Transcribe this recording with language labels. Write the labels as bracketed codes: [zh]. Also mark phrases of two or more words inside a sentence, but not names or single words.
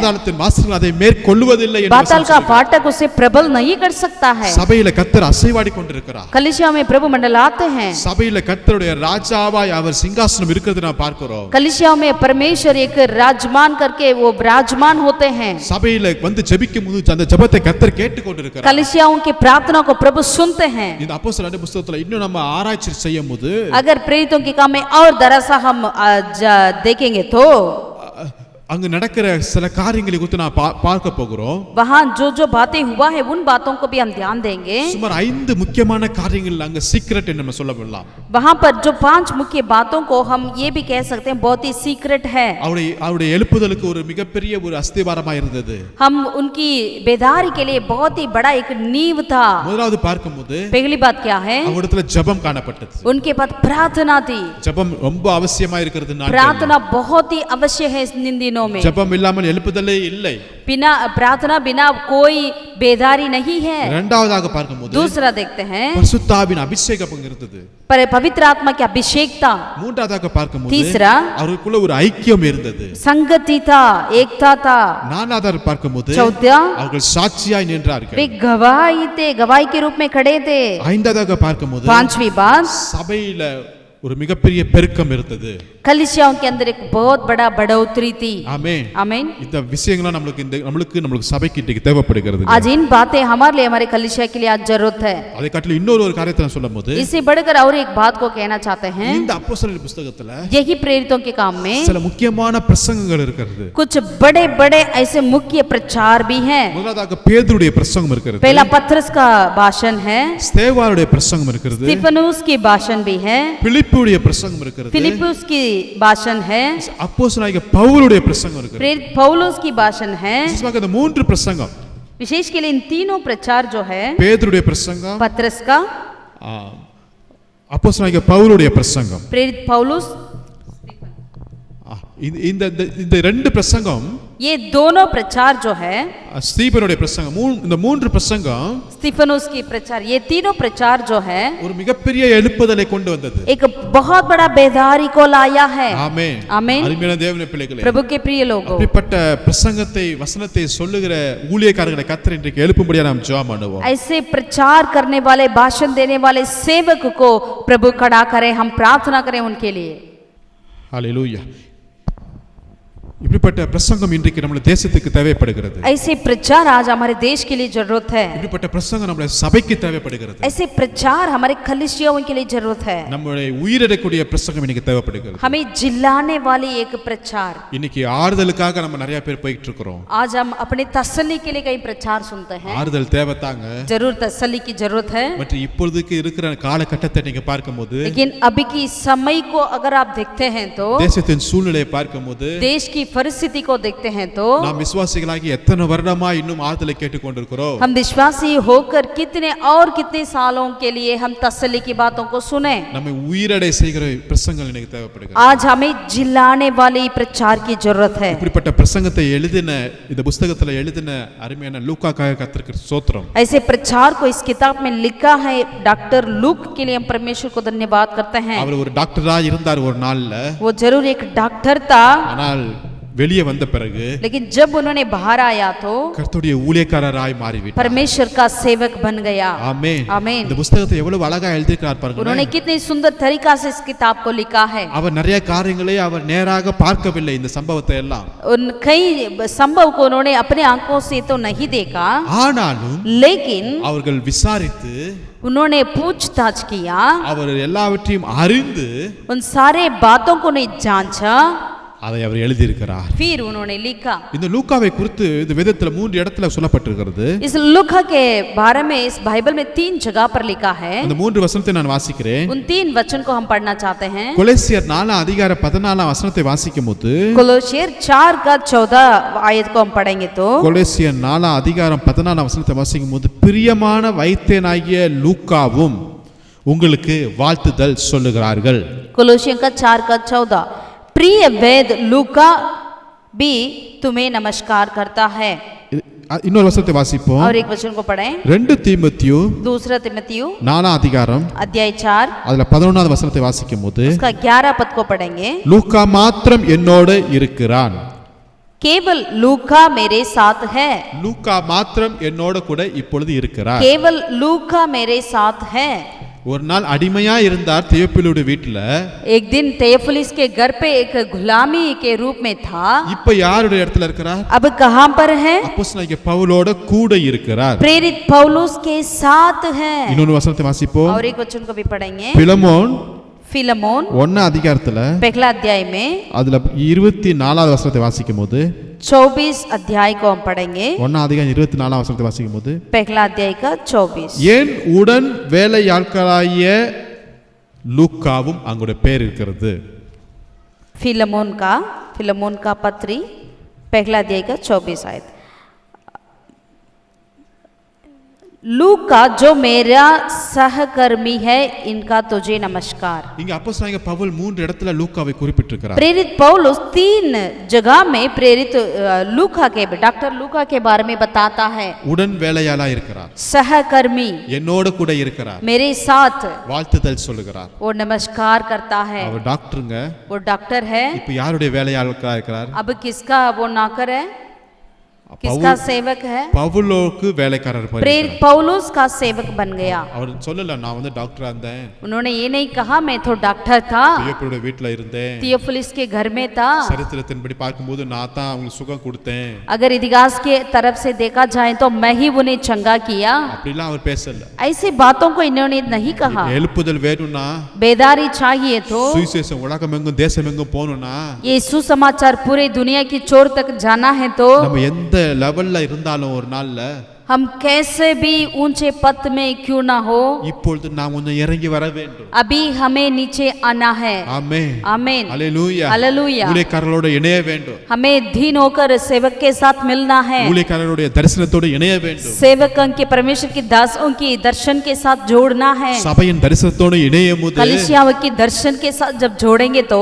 [ta] பாதாளத்தின் வாசல்கள் அதை மேற்கொள்வதில்லை என்று [hi] पाताल का फाटक उसे प्रबल नहीं कर सकता है. [ta] சபையில கர்த்தர் அசைவாடி கொண்டிருக்கிறார். [hi] कलीसिया में प्रभु मंडलाते हैं. [ta] சபையில கர்த்தருடைய ராஜாவாய் அவர் சிங்காசனம் இருக்கிறது நாம் பார்க்கிறோம். [hi] कलीसिया में परमेश्वर एक राजमान करके वो विराजमान होते हैं. [ta] சபையில வந்து ஜெபிக்கும்போது அந்த ஜெபத்தை கர்த்தர் கேட்டுக்கொண்டிருக்கிறார். [hi] कलीसियाओं की प्रार्थना को प्रभु सुनते हैं. [ta] இந்த அப்போஸ்தலர் புத்தகத்துல இன்னும் நம்ம ஆராய்ச்சி செய்யும்போது [hi] अगर प्रेरितों के काम में और दरअसल हम देखेंगे तो [ta] அங்க நடக்கிற சில காரியங்களை குறித்து நான் பார்க்க போகிறோம். [hi] वहां जो जो बातें हुआ है उन बातों को भी हम ध्यान देंगे. [ta] சுமார் 5 முக்கியமான காரியங்கள் அங்க சீக்ரெட் என்று நம்ம சொல்லலாம். [hi] वहां पर जो 5 मुख्य बातों को हम ये भी कह सकते हैं बहुत ही सीक्रेट है. [ta] அவருடைய எழுப்புதலுக்கு ஒரு மிகப்பெரிய ஒரு அஸ்திவாரமா இருந்தது. [hi] हम उनकी बेदारी के लिए बहुत ही बड़ा एक नींव था. [ta] முதலாவது பார்க்கும்போது [hi] पहली बात क्या है? [ta] அவரிடத்துல ஜெபம் காணப்பட்டது. [hi] उनके पास प्रार्थना थी. [ta] ஜெபம் ரொம்ப அவசியமா இருக்கிறது. [hi] प्रार्थना बहुत ही अवश्य है इन दिनों दिनों में [ta] ஜெபம் இல்லாமல் எழுப்புதலே இல்லை. [hi] बिना प्रार्थना बिना कोई बेदारी नहीं है। [ta] இரண்டாவதாக பார்க்கும்போது [hi] दूसरा देखते हैं [ta] பரிசுத்தாவின் அபிஷேகம் இருந்தது. [hi] पर पवित्र आत्मा की अभिषेकता। [ta] மூன்றாவதாக பார்க்கும்போது [hi] तीसरा [ta] அவர்களுக்குள்ள ஒரு ஐக்கியம் இருந்தது. [hi] संगति था, एकता था। [ta] நான்காவதாக பார்க்கும்போது [hi] चौथा [ta] அவர்கள் சாட்சியாய் நின்றார்கள். [hi] वे गवाही थे, गवाही के रूप में खड़े थे। [ta] ஐந்தாவதாக பார்க்கும்போது [hi] पांचवी बात [ta] சபையில ஒரு மிகப்பெரிய பெருக்கம் இருந்தது. [hi] कलीसियाओं के अंदर एक बहुत बड़ा बढ़ोतरी थी। [ta] ஆமென். [hi] आमीन। [ta] இந்த விஷயங்கள்லாம் நம்மளுக்கு சபைக்கு இன்றைக்கு தேவைப்படுகிறது. [hi] आज इन बातें हमारे लिए, हमारे कलीसिया के लिए आज जरूरत है। [ta] அதை காட்டிலும் இன்னொரு காரியத்தை நான் சொல்லும்போது [hi] इससे बढ़कर और एक बात को कहना चाहते हैं। [ta] இந்த அப்போஸ்தலர் புத்தகத்துல [hi] यही प्रेरितों के काम में [ta] சில முக்கியமான பிரசங்கங்கள் இருக்கிறது. [hi] कुछ बड़े बड़े ऐसे मुख्य प्रचार भी हैं। [ta] முதலாவதாக பேதுருடைய பிரசங்கம் இருக்கிறது. [hi] पहला पत्रस का भाषण है, [ta] ஸ்தேவானுடைய பிரசங்கம் இருக்கிறது. [hi] स्तिफनुस की भाषण भी है, [ta] பிலிப்புடைய பிரசங்கம் இருக்கிறது. [hi] फिलिपुस की भाषण है, [ta] அப்போஸ்தலனாகிய பவுலுடைய பிரசங்கம் இருக்கிறது. [hi] प्रेरित पौलुस की भाषण है। [ta] விசேஷமாக இந்த மூன்று பிரசங்கம், [hi] विशेष के लिए इन तीनों प्रचार जो है, [ta] பேதுருடைய பிரசங்கம், [hi] पत्रस का, [ta] அப்போஸ்தலனாகிய பவுலுடைய பிரசங்கம், [hi] प्रेरित पौलुस, [ta] இந்த இந்த ரெண்டு பிரசங்கம், [hi] ये दोनों प्रचार जो है, [ta] ஸ்தீபனுடைய பிரசங்கம், இந்த மூன்று பிரசங்கம் [hi] स्तिफनुस की प्रचार, ये तीनों प्रचार जो है [ta] ஒரு மிகப்பெரிய எழுப்புதலை கொண்டு வந்தது. [hi] एक बहुत बड़ा बेदारी को लाया है। [ta] ஆமென். [hi] आमीन। [ta] அருமையான தேவனுடைய பிள்ளைகளே, [hi] प्रभु के प्रिय लोगों, [ta] அப்படிப்பட்ட பிரசங்கத்தை வசனத்தை சொல்லுகிற ஊழியக்காரர்களை கர்த்தர் இன்றைக்கு எழுப்பும்படியா நாம் ஜெபம் பண்ணுவோம். [hi] ऐसे प्रचार करने वाले, भाषण देने वाले सेवक को प्रभु खड़ा करे, हम प्रार्थना करें उनके लिए। [ta] ஹல்லேலூயா. இப்படிப்பட்ட பிரசங்கம் இன்றைக்கு நம்ம தேசத்துக்கு தேவைப்படுகிறது. [hi] ऐसे प्रचार आज हमारे देश के लिए जरूरत है। [ta] இப்படிப்பட்ட பிரசங்கம் நம்ம சபைக்கு தேவைப்படுகிறது. [hi] ऐसे प्रचार हमारे कलीसियाओं के लिए जरूरत है। [ta] நம்முடைய உயிரெடுக்கக்கூடிய பிரசங்கம் இன்னைக்கு தேவைப்படுகிறது. [hi] हमें जिलाने वाली एक प्रचार। [ta] இன்னைக்கு ஆறுதலுக்காக நம்ம நிறைய பேர் போயிட்டு இருக்கிறோம். [hi] आज हम अपने तसल्ली के लिए कई प्रचार सुनते हैं। [ta] ஆறுதல் தேவைதாங்க. [hi] जरूर तसल्ली की जरूरत है। [ta] மற்றும் இப்பொழுதுக்கு இருக்கிற காலகட்டத்தை நீங்க பார்க்கும்போது, [hi] लेकिन अभी की समय को अगर आप देखते हैं तो, [ta] தேசத்தின் சூழ்நிலையை பார்க்கும்போது, [hi] देश की परिस्थिति को देखते हैं तो, [ta] நாம் விசுவாசிகளாகி எத்தனை வருடமா இன்னும் ஆறுதலை கேட்டுக்கொண்டிருக்கிறோம். [hi] हम विश्वासी होकर कितने और कितने सालों के लिए हम तसल्ली की बातों को सुने। [ta] நம்ம உயிரடை செய்கிற பிரசங்கங்கள் இன்னைக்கு தேவைப்படுகிறது. [hi] आज हमें जिलाने वाली प्रचार की जरूरत है। [ta] இப்படிப்பட்ட பிரசங்கத்தை எழுதின, இந்த புத்தகத்துல எழுதின அருமையான லூக்காக்காக கர்த்தருக்கு ஸ்தோத்திரம். [hi] ऐसे प्रचार को इस किताब में लिखा है डॉक्टर लूक के लिए हम परमेश्वर को धन्यवाद करते हैं। [ta] அவர் ஒரு டாக்டரா இருந்தார் ஒரு நாள்ல. [hi] वो जरूर एक डॉक्टर था, [ta] ஆனால் வெளியே வந்த பிறகு [hi] लेकिन जब उन्होंने बाहर आया तो [ta] கர்த்தருடைய ஊழியக்காரராய் மாறிவிட்டார். [hi] परमेश्वर का सेवक बन गया। [ta] ஆமென். [hi] आमीन। [ta] இந்த புத்தகத்தை எவ்வளவு அழகா எழுதியிருக்கார் பாருங்க. [hi] उन्होंने कितने सुंदर तरीका से इस किताब को लिखा है। [ta] அவர் நிறைய காரியங்களை அவர் நேராக பார்க்கவில்லை, இந்த சம்பவத்தை எல்லாம். [hi] उन कई संभव को उन्होंने अपने आंखों से तो नहीं देखा, [ta] ஆனாலும் [hi] लेकिन [ta] அவர்கள் விசாரித்து [hi] उन्होंने पूछताछ किया, [ta] அவர் எல்லாவற்றையும் அறிந்து [hi] उन सारे बातों को नहीं जांचा, [ta] அதை அவர் எழுதியிருக்கிறார். [hi] फिर उन्होंने लिखा। [ta] இந்த லூக்காவை குறித்து இந்த வேதத்துல 3 இடத்துல சொல்லப்பட்டிருக்கிறது. [hi] इस लूका के बारे में इस बाइबल में 3 जगह पर लिखा है। [ta] அந்த 3 வசனத்தை நான் வாசிக்கிறேன். [hi] उन 3 वचन को हम पढ़ना चाहते हैं। [ta] கொலோசியர் 4 அதிகாரம் 14 வசனத்தை வாசிக்கும்போது, [hi] कोलोसियर 4 का 14 आयत को हम पढ़ेंगे तो, [ta] கொலோசியர் 4 அதிகாரம் 14 வசனத்தை வாசிக்கும்போது, பிரியமான வைத்தியனாகிய லூக்காவும் உங்களுக்கு வாழ்த்துதல் சொல்லுகிறார்கள். [hi] कोलोसियर का 4 का 14, प्रिय वेद लूका भी तुम्हें नमस्कार करता है। [ta] இன்னொரு வசனத்தை வாசிப்போம். [hi] और एक वचन को पढ़ें, [ta] 2 தீமோத்தேயு [hi] दूसरा तिमोथेयु [ta] 4 அதிகாரம் [hi] अध्याय 4 [ta] அதுல 11வது வசனத்தை வாசிக்கும்போது, [hi] उसका 11 पद को पढ़ेंगे। [ta] லூக்கா மாத்திரம் என்னோடு இருக்கிறான். [hi] केवल लूका मेरे साथ है। [ta] லூக்கா மாத்திரம் என்னோட கூட இப்பொழுது இருக்கிறார். [hi] केवल लूका मेरे साथ है। [ta] ஒரு நாள் அடிமையா இருந்தார் தியோப்பிலுடைய வீட்டுல. [hi] एक दिन तेयोफिलुस के घर पे एक गुलामी के रूप में था। [ta] இப்ப யாருடைய இடத்துல இருக்கிறார்? [hi] अब कहां पर है? [ta] அப்போஸ்தலனாகிய பவுலோட கூட இருக்கிறார். [hi] प्रेरित पौलुस के साथ है। [ta] இன்னொரு வசனத்தை வாசிப்போம். [hi] और एक वचन को भी पढ़ेंगे। [ta] பிலமோன் [hi] फिलमोन [ta] 1 அதிகாரத்துல [hi] पहला अध्याय में [ta] அதுல 24வது வசனத்தை வாசிக்கும்போது, [hi] 24 अध्याय को हम पढ़ेंगे। [ta] 1 அதிகாரம் 24 வசனத்தை வாசிக்கும்போது, [hi] पहला अध्याय का 24, [ta] ஏன் உடன் வேலையாட்களாகிய லூக்காவும் அங்குடைய பேர் இருக்கிறது. [hi] फिलमोन का पत्री पहला अध्याय का 24 आयत। लूका जो मेरा सहकर्मी है इनका तुझे नमस्कार। [ta] இங்க அப்போஸ்தலனாகிய பவுல் 3 இடத்துல லூக்காவை குறிப்பிட்டிருக்கிறார். [hi] प्रेरित पौलुस 3 जगह में प्रेरित डॉक्टर लूका के बारे में बताता है। [ta] உடன் வேலையாளா இருக்கிறார், [hi] सहकर्मी [ta] என்னோடு கூட இருக்கிறார், [hi] मेरे साथ [ta] வாழ்த்துதல் சொல்லுகிறார். [hi] वो नमस्कार करता है। [ta] அவர் டாக்டருங்க, [hi] वो डॉक्टर है। [ta] இப்ப யாருடைய வேலையாளா இருக்கிறார்? [hi] अब किसका वो नौकर है, किसका सेवक है? [ta] பவுலுக்கு வேலைக்காரர் [hi] प्रेरित पौलुस का सेवक बन गया। [ta] அவர் சொல்லல நான் வந்து டாக்டரா இருந்தேன், [hi] उन्होंने ये नहीं कहा मैं तो डॉक्टर था, [ta] தியோப்பிலுடைய வீட்ல இருந்தேன், [hi] थियोफिलस के घर में था। [ta] சரித்திரத்தின்படி பார்க்கும்போது நான் தான் அவங்களுக்கு சுகம் கொடுத்தேன், [hi] अगर इतिहास के तरफ से देखा जाए तो मैं ही उन्हें चंगा किया। [ta] அப்படிலாம் அவர் பேசல। [hi] ऐसी बातों को इन्होंने नहीं कहा। [ta] எழுப்புதல் வேணும்னா, [hi] बेदारी चाहिए तो, [ta] சுவிசேஷம் உலகமெங்கும் தேசமெங்கும் போகணும்னா, [hi] ये सुसमाचार पूरे दुनिया की छोर तक जाना है तो [ta] நம்ம எந்த லெவல்ல இருந்தாலும் ஒரு நாள்ல [hi] हम कैसे भी ऊंचे पद में क्यों ना हो, [ta] இப்பொழுது நாம் கொஞ்சம் இறங்கி வர வேண்டும்। [hi] अभी हमें नीचे आना है। [ta] ஆமென், [hi] आमीन, [ta] ஹalleluya, [hi] हालेलुया। [ta] ஊழியக்காரரோட இணைய வேண்டும், [hi] हमें धीन होकर सेवक के साथ मिलना है, [ta] ஊழியக்காரருடைய தரிசனத்தோட இணைய வேண்டும், [hi] सेवकों के परमेश्वर की दासों की दर्शन के साथ जोड़ना है। [ta] சபையின் தரிசனத்தோட இணையும்போது [hi] कलीसियाओं की दर्शन के साथ जब जोड़ेंगे तो